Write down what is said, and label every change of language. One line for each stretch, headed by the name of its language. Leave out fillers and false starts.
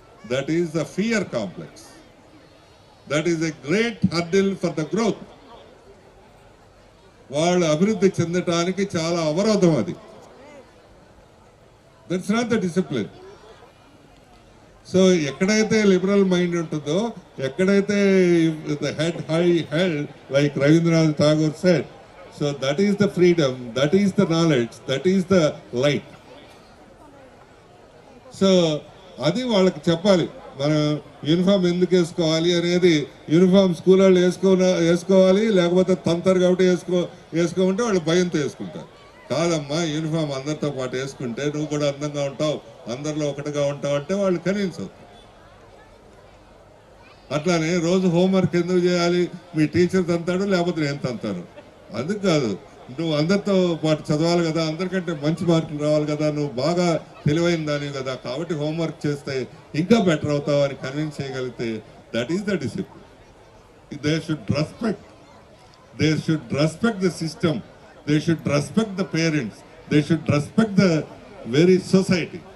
English: That is the fear complex. That is a great hurdle for the growth.
Telugu: వాళ్ళు అభివృద్ధి చెందటానికి చాలా అవరోధం అది.
English: That's not the discipline. So
Telugu: ఎక్కడైతే లిబరల్ మైండ్ ఉంటుందో, ఎక్కడైతే
English: The head high held, like Rabindranath Tagore said, so that is the freedom, that is the knowledge, that is the light.
Telugu: So అది వాళ్ళకి చెప్పాలి. మనం యూనిఫామ్ ఎందుకు వేసుకోవాలి అనేది, యూనిఫామ్ స్కూల్ వాళ్ళు వేసుకోవాలి, లేకపోతే తంతారు కాబట్టి వేసుకోమంటే వాళ్ళు భయంతో వేసుకుంటారు. కాదమ్మా, యూనిఫామ్ అందరితో పాటు వేసుకుంటే నువ్వు కూడా అందంగా ఉంటావు, అందరిలో ఒకటిగా ఉంటావు అంటే వాళ్ళు కన్విన్స్ అవుతారు. అట్లానే రోజు హోంవర్క్ ఎందుకు చేయాలి, మీ టీచర్ తంతాడు లేకపోతే నేను తంతాను, అందుకు కాదు, నువ్వు అందరితో పాటు చదవాలి కదా, అందరికంటే మంచి మార్కులు రావాలి కదా, నువ్వు బాగా తెలివైన దానివి కదా, కాబట్టి హోంవర్క్ చేస్తే ఇంకా బెటర్ అవుతావు అని కన్విన్స్ చేయగలిగితే
English: That is the discipline. They should respect. They should respect the system. They should respect the parents. They should respect the very society.